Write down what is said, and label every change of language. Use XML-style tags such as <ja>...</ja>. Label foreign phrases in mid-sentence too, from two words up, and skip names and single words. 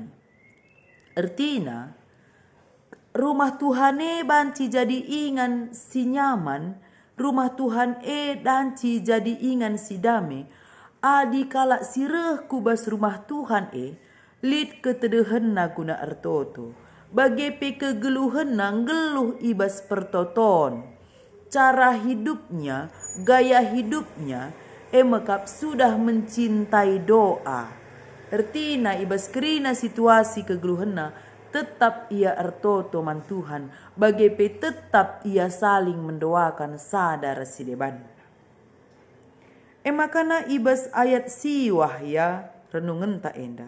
<btx>Artinya rumah Tuhan banci jadi ingan si nyaman, rumah Tuhan danci jadi ingan si dame. Adi kala sireh kubas rumah Tuhan lid ketedehenna guna ertoto. Bagepe kegeluhenna geluh ibas pertoton.</btx> <id>Cara hidupnya, gaya hidupnya mekap sudah mencintai doa.</id> <btx>Ertina ibas kerina situasi kegeluhenna tetap ia ertoto man Tuhan. Bagepe tetap ia</btx> <id>saling mendoakan</id> <btx>sadar si deban. Makana ibas ayat siwah ya renungan tak enda.</btx>